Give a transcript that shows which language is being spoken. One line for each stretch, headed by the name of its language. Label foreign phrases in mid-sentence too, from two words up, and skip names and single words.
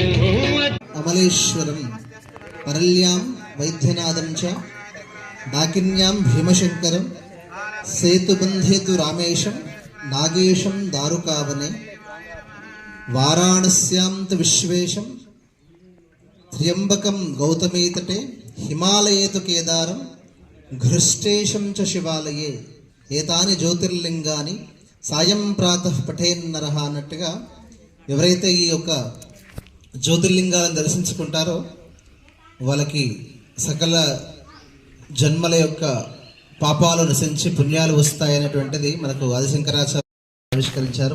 Sanskrit: अमलेश्वरं परल्यां वैद्यनाथं च डाकिन्यां भीमशङ्करं सेतुबन्धे तु रामेशं नागेशं दारुकावने वाराणस्यां तु विश्वेशं त्र्यम्बकं गौतमीतटे हिमालये तु केदारं घृष्टेशं च शिवालये ఏతాని జ్యోతిర్లింగాని సాయం ప్రాతః పఠేన్నరః
Telugu: అన్నట్టుగా ఎవరైతే ఈ యొక్క జ్యోతిర్లింగాలను దర్శించుకుంటారో వాళ్ళకి సకల జన్మల యొక్క పాపాలు నశించి పుణ్యాలు వస్తాయనేటువంటిది మనకు ఆదిశంకరాచార్య ఆవిష్కరించారు.